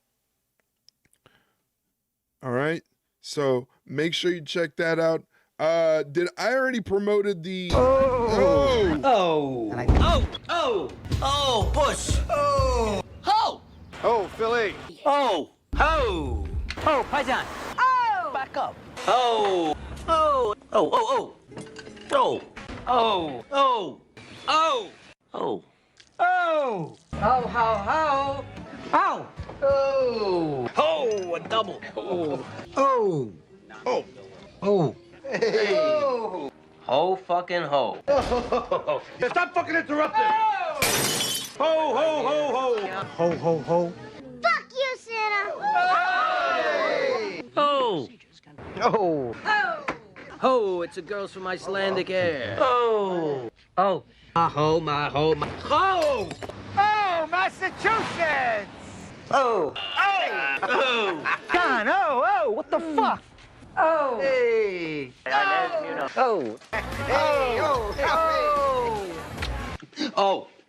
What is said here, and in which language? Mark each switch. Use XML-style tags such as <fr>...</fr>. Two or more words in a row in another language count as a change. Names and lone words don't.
<en>All right, so make sure you check that out. Did I already promoted the... Bush. Oh, Philly. Ho, Paisan. Back up. Ho, ho, a double. Hey. Ho fucking ho. Stop fucking interrupting. Ho, ho, ho, ho. Ho, ho, ho. Fuck you, Santa! Ho. Ho, it's a girls from Icelandic air. Ho. Oh, ho, my ho. Oh, Massachusetts. Oh. John, what the fuck? Oh. Hey. Oh. Hey, Oh.</en>